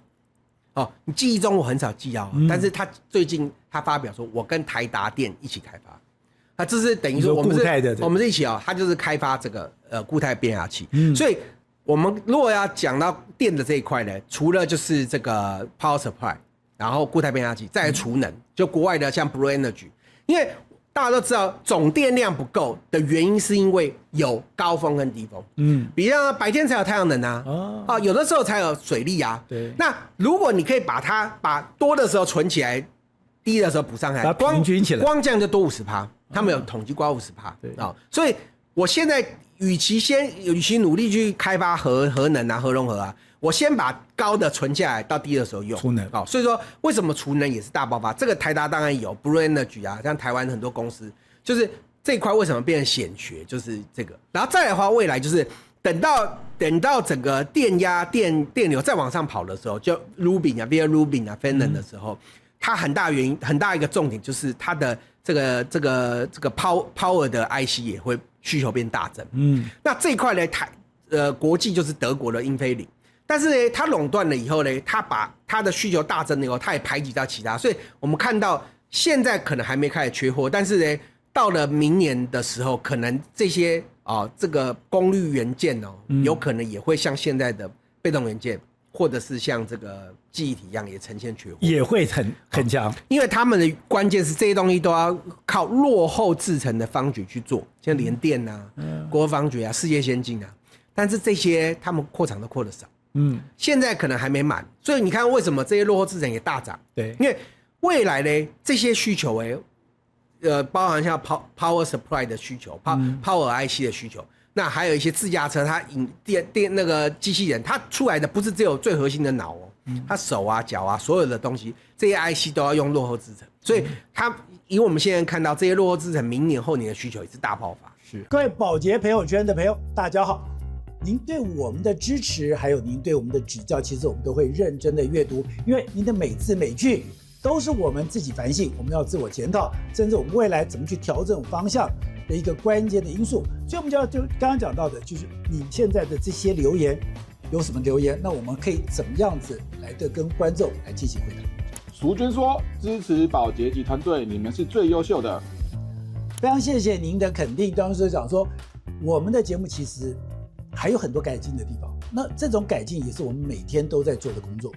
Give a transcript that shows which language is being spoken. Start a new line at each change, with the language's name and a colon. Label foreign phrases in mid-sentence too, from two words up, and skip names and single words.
Chinese: 你記憶中我很少記到，但是他最近他發表說我跟台達電一起開發，那這是等於說我們是一起他就是開發這個固態變壓器。所以我們如果要講到電的這一塊呢，除了就是這個
English: Power Supply，
Chinese: 然後固態變壓器，再來儲能，就國外的像 Blue Energy，因為大家都知道總電量不夠的原因是因為有高峰跟低峰，比方白天才有太陽能啊，有的時候才有水力啊。对，那如果你可以把多的时候存起来，低的时候補上來，平均起來，光這樣就多50%，他們有統計過50%啊。所以我現在與其努力去開發核能啊、核融合啊，我先把高的存下來，到低的時候用。儲能所以說為什麼儲能也是大爆發？這個台達當然有 Blue Energy 啊，像台灣很多公司，就是這一塊為什麼變成顯學，就是這個。然後再來的話，未來就是等到整個電壓、電流再往上跑的時候，就 Rubin 啊、Vera Rubin 啊、Fanon 的時候，它很大原因、很大一個重點就是它的這個 Power 的 IC 也會需求變大增。那這一塊呢，國際就是德國的英飛凌。但是呢，它壟斷了以後呢，它把它的需求大增了以後，它也排擠到其他，所以我們看到現在可能還沒開始缺貨，但是呢，到了明年的時候，可能這些這個功率元件有可能也會像現在的被動元件，或者是像這個記憶體一樣，也呈現缺貨，也會很強，因為他們的關鍵是這些東西都要靠落後製程的方局去做，像聯電啊、國防局啊、世界先進啊，但是這些他們擴廠都擴得少。現在可能還沒滿，所以你看為什麼這些落後製程也大漲？對，因為未來呢，這些需求包含像
English: Power Supply
Chinese: 的需求、
English: Power IC
Chinese: 的需求，那還有一些自駕車，它電那個機器人，它出來的不是只有最核心的腦它手啊、腳啊，所有的東西，這些 IC 都要用落後製程，所以它以我們現在看到這些落後製程，明年後年的需求也是大爆發。是，各位寶傑朋友圈的朋友，大家好。您對我們的支持，還有您對我們的指教，其實我們都會認真的閱讀，因為您的每字每句都是我們自己反省，我們要自我檢討，甚至我們未來怎麼去調整方向的一個關鍵的因素。所以我們就剛剛講到的，就是你現在的這些留言有什麼留言，那我們可以怎麼樣子來的跟觀眾來進行回答。淑娟說：“支持寶傑及團隊，你們是最優秀的。” 非常謝謝您的肯定。當時講說，我們的節目其實還有很多改進的地方，那這種改進也是我們每天都在做的工作。